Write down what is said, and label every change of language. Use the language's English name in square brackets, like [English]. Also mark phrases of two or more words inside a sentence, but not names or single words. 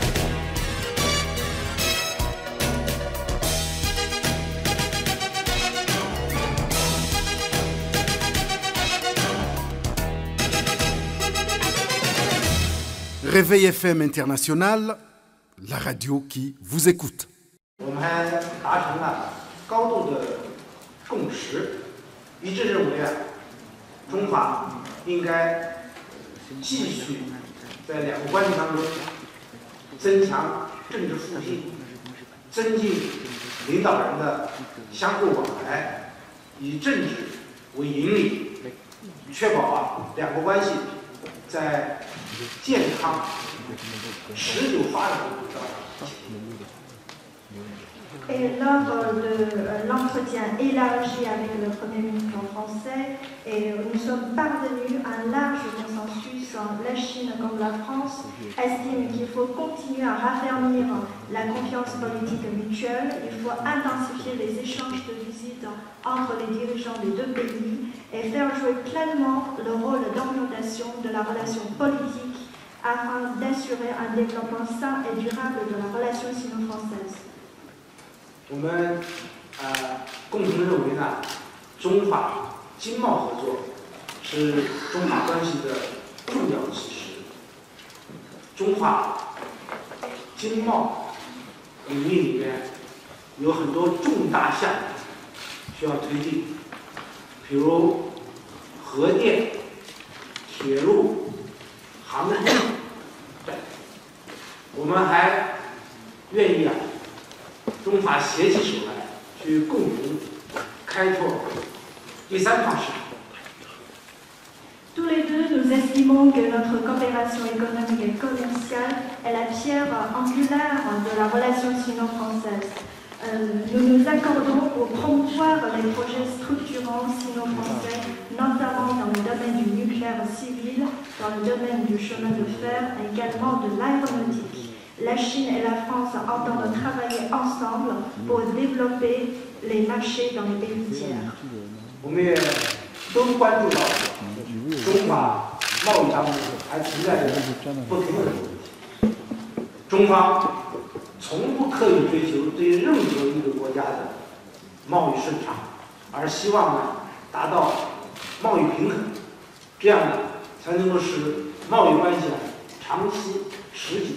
[French] Réveil FM International, la radio qui vous écoute. [Chinese] 我们达成了高度的共识，一致认为中法应该继续在两国关系当中增强政治互信，增进领导人的相互往来，以政治为引领，确保两国关系在健康、持久发展的。 [French] Et lors de l'entretien élargi avec le Premier ministre français, nous sommes parvenus à un large consensus. La Chine comme la France estiment qu'il faut continuer à raffermir la confiance politique mutuelle. Il faut intensifier les échanges de visites entre les dirigeants des deux pays et faire jouer pleinement le rôle d'orientation de la relation politique afin d'assurer un développement sain et durable de la relation sino-française. [Chinese] 我们共同认为呢，中法经贸合作是中法关系的重要基石。中法经贸领域里面有很多重大项目需要推进，比如核电、铁路、航空等。我们还愿意中法携起手来，去共同开拓第三方市场。 [French] Tous les deux, nous estimons que notre coopération économique et commerciale est la pierre angulaire de la relation sino-française. Nous nous accordons pour promouvoir les projets structurants sino-français, notamment dans le domaine du nucléaire civil, dans le domaine du chemin de fer et également de l'aéronautique. La Chine et la France entendent travailler ensemble pour développer les marchés dans les pays tiers. [Chinese] 我们也都关注到中法贸易当中还存在着不平等的问题。中方从不刻意追求对任何一个国家的贸易顺畅，而希望达到贸易平衡，这样才能够使贸易关系长期持久。